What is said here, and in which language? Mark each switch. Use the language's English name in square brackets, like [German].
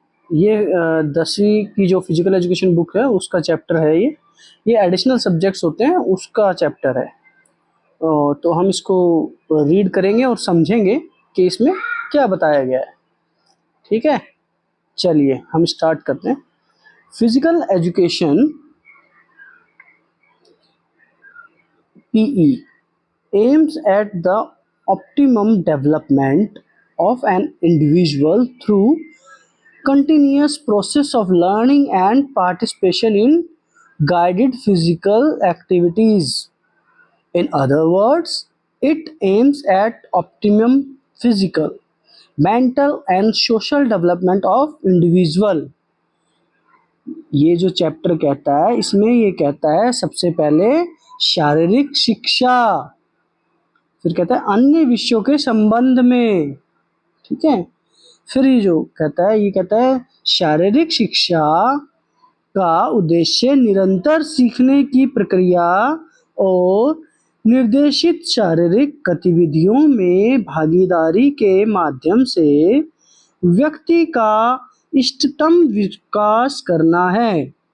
[Hindi] ये 10वीं की जो फिजिकल एजुकेशन बुक है उसका चैप्टर है। ये एडिशनल सब्जेक्ट्स होते हैं उसका चैप्टर है। तो हम इसको रीड करेंगे और समझेंगे कि इसमें क्या बताया गया है। ठीक है, चलिए हम स्टार्ट करते हैं। [English] Physical education PE aims at the optimum development of an individual through continuous process of learning and participation in guided physical activities. In other words, it aims at optimum physical, mental and social development of individual. [Hindi] ये जो chapter कहता है इसमें ये कहता है सबसे पहले शारीरिक शिक्षा, फिर कहता है अन्य विषयों के संबंध में। ठीक है, फिर ये जो कहता है ये कहता है शारीरिक शिक्षा का उद्देश्य निरंतर सीखने की प्रक्रिया और निर्देशित शारीरिक गतिविधियों में भागीदारी के माध्यम से व्यक्ति का इष्टतम विकास करना है।